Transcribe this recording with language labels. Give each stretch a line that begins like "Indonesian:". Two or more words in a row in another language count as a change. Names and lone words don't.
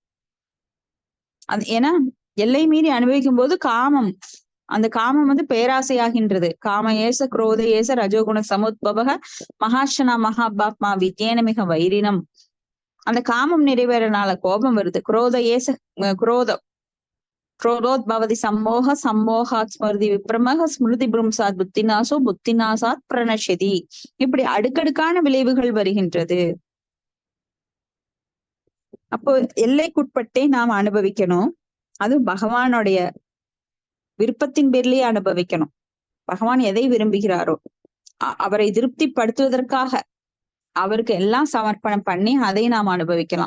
Tamil: அது ஏன்னா எல்லை மீறி அனுபவிக்கும் போது காமம், அந்த காமம் பேராசையாகின்றது.
Sanskrit: काम एष क्रोध एष रजोगुण समुद्भवः महाशनो महापाप्मा विद्ध्येनमिह वैरिणम्.
Tamil: அந்த காமம் நிறைவேறனால கோபம் வருது.
Sanskrit: குரோதம் क्रोधोद्भवति सम्मोह सम्मोहात् स्मृति विप्रमः स्मृति भ्रंशात् बुद्धिनाशो बुद्धिनाशात् प्रणश्यति.
Tamil: இப்படி அடுக்கடுக்கான விளைவுகள் வருகின்றது. அப்போ எல்லைக்குட்பட்டே நாம் அனுபவிக்கணும். அது பகவானுடைய விருப்பத்தின் பேர்லயே அனுபவிக்கணும். பகவான் எதை விரும்புகிறாரோ அவரை திருப்திப்படுத்துவதற்காக அவருக்கு எல்லாம் சமர்ப்பணம் பண்ணி அதை நாம் அனுபவிக்கலாம்.